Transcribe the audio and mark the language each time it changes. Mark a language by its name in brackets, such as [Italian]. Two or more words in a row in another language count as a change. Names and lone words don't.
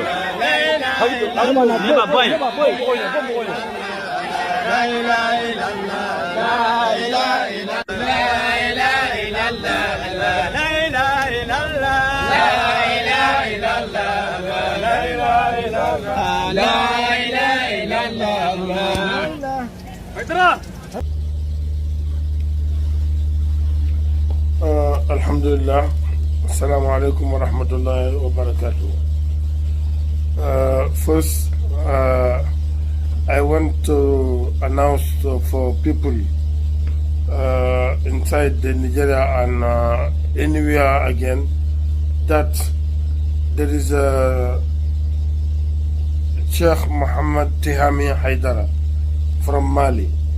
[Arabic] Neba boy. لا إله إلا الله. لا إله إلا الله. لا إله إلا الله. لا إله إلا الله. لا إله إلا الله. لا إله إلا الله. Alhamdulillah. السلام عليكم ورحمة الله وبركاته. [English] First, I want to announce for people inside Nigeria and anywhere again that there is a Sheikh Muhammad Tihami Haidara from Mali.